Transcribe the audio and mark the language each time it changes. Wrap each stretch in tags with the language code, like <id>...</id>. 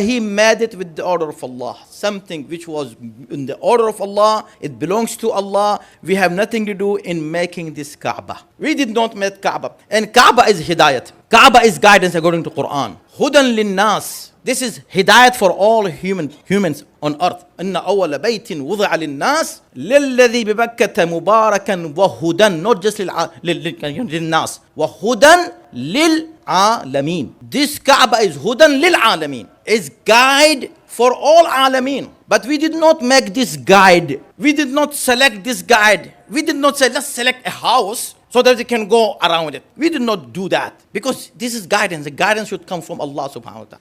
<en>He made it with the order of Allah. Something which was in the order of Allah, it belongs to Allah. We have nothing to do in making this Kaaba. We did not make Kaaba. And Kaaba is hidayat. Kaaba is guidance according to Quran.</en> <ar>Hudan linnas.</ar> <en>This is hidayat for all humans on earth.</en> <ar>إن أول بيت وضع للناس للذي ببكة مباركا وهدى,</ar> <en>not just</en> <ar>للناس, وهدى للعالمين.</ar> <en>This Kaaba is</en> <ar>هدى للعالمين,</ar> <en>is guide for all alamin. But we did not make this guide. We did not select this guide. We did not say, let's select a house so that we can go around it. We did not do that. Because this is guidance. The guidance should come from Allah subhanahu wa ta'ala.</en>